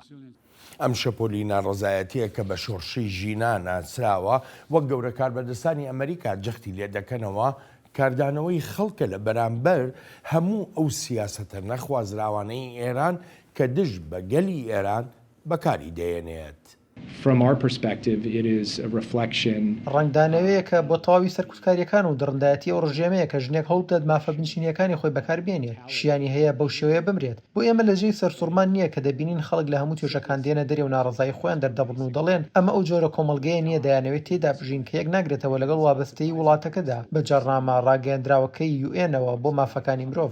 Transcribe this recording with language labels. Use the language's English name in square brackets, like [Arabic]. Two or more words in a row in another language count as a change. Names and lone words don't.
[Central Kurdish] ئەم شەپۆلی ناڕزایەتیە کە بە شۆڕشی ژینان ناسراوە وەک گەورە کاربەدەستانی ئەمریکا جەختی لێ دەکەنەوە کاردانەوەی خەڵکە لە بەرامبەر هەموو ئەو سیاسەتە نەخوازراوانەی ئێران کە دژ بە گەلی ئێران بەکاری دەێنێت. [English] From our perspective, it is a reflection. [Central Kurdish] ڕنگدانەوەیە کە بۆ تەواوی سەرکوتکاریەکان و دڕندایەتی ئەو ڕژێمەیە کە ژنێک هەڵدەد مافە بنشینیەکانی خۆی بەکاربێنێت شیانی هەیە بەو شێوەیە بمرێت. بۆ ئێمە لەژێی سەرسوڕمان نییە کە دەبینین خەڵک لە هەموو توێژەکان دێنە دەرێ و ناڕزایی خۆیان دەردەبڕن و دەڵێن ئەمە ئەو جۆرە کۆمەڵگەیە نییە دەیانەوێت تێدا بژین کە یەک ناگرێتەوە لەگەڵ وابەستەی وڵاتەکەدا بە جەڕنامە ڕاگەیەندراوەکەی UN-ەوە بۆ مافەکانی مرۆڤ.